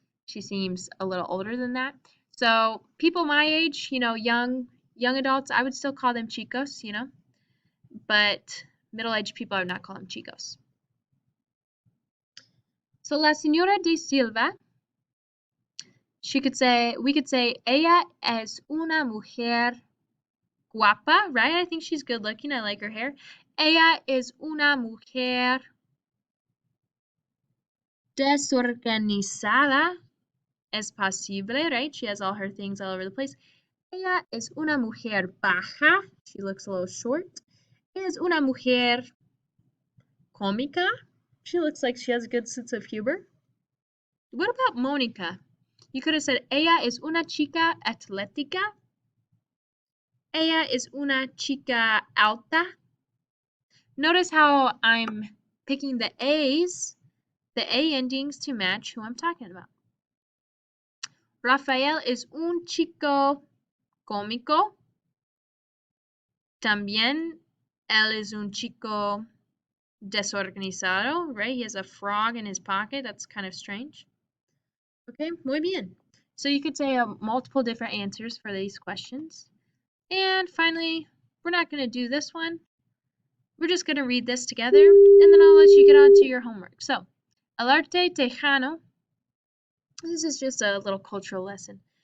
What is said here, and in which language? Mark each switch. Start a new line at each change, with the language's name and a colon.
English: She seems a little older than that. So people my age, you know, young adults, I would still call them chicos, you know, but middle-aged people, I would not call them chicos. So La Señora de Silva, we could say,
Spanish: ella es una mujer guapa,
English: right? I think she's good looking. I like her hair.
Spanish: Ella es una mujer desorganizada. Es posible, right?
English: She has all her things all over the place.
Spanish: Ella es una mujer baja.
English: She looks a little short.
Spanish: Ella es una mujer cómica.
English: She looks like she has a good sense of humor. What about Mónica? You could have said,
Spanish: ella es una chica atlética. Ella es una chica alta.
English: Notice how I'm picking the A's, the A endings to match who I'm talking about.
Spanish: Rafael es un chico cómico. También él es un chico desorganizado,
English: right? He has a frog in his pocket. That's kind of strange. Okay, muy bien. So you could say multiple different answers for these questions. And finally, we're not going to do this one. We're just going to read this together, and then I'll let you get on to your homework. So,
Spanish: El arte tejano.
English: This is just a little cultural lesson.